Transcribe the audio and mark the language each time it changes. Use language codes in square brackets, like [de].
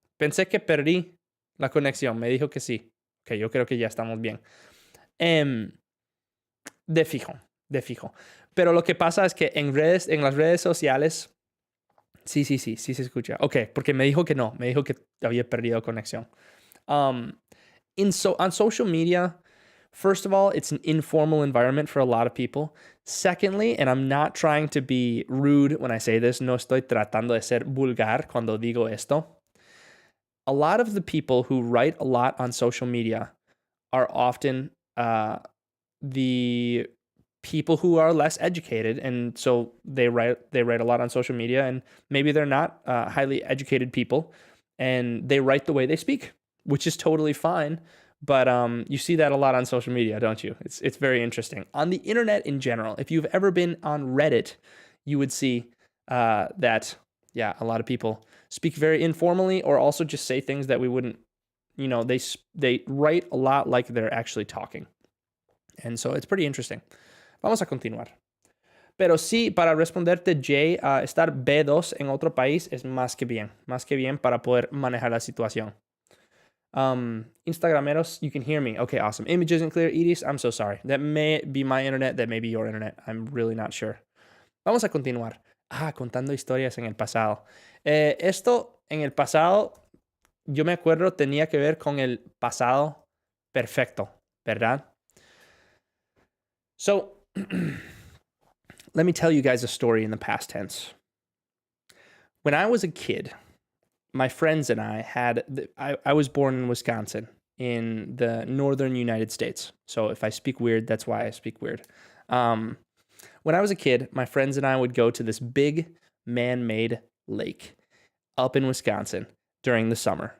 [es] Pensé que perdí la conexión. Me dijo que sí. Ok, yo creo que ya estamos bien. De fijo. Pero lo que pasa es que en las redes sociales, sí se escucha. Ok, porque me dijo que no. Me dijo que había perdido conexión. [en] On social media, first of all, it's an informal environment for a lot of people. Secondly, and I'm not trying to be rude when I say this, [es] no estoy tratando de ser vulgar cuando digo esto. [en] A lot of the people who write a lot on social media are often the people who are less educated, and so they write a lot on social media, and maybe they're not highly educated people, and they write the way they speak, which is totally fine. But you see that a lot on social media, don't you? It's very interesting. On the internet in general, if you've ever been on Reddit, you would see that, yeah, a lot of people speak very informally, or also just say things that we wouldn't, they write a lot like they're actually talking. And so it's pretty interesting. [es] Vamos a continuar. Pero sí, para responderte, Jay, estar B2 en otro país es más que bien para poder manejar la situación. [en] Instagrameros, you can hear me. Okay, awesome. Image isn't clear. Edis, I'm so sorry. That may be my internet, that may be your internet. I'm really not sure. [es] Vamos a continuar. Contando historias en el pasado. Esto en el pasado, yo me acuerdo, tenía que ver con el pasado perfecto, ¿verdad? [en] So, let me tell you guys a story in the past tense. When I was a kid, my friends and I I was born in Wisconsin in the northern United States. So if I speak weird, that's why I speak weird. When I was a kid, my friends and I would go to this big man-made lake up in Wisconsin during the summer.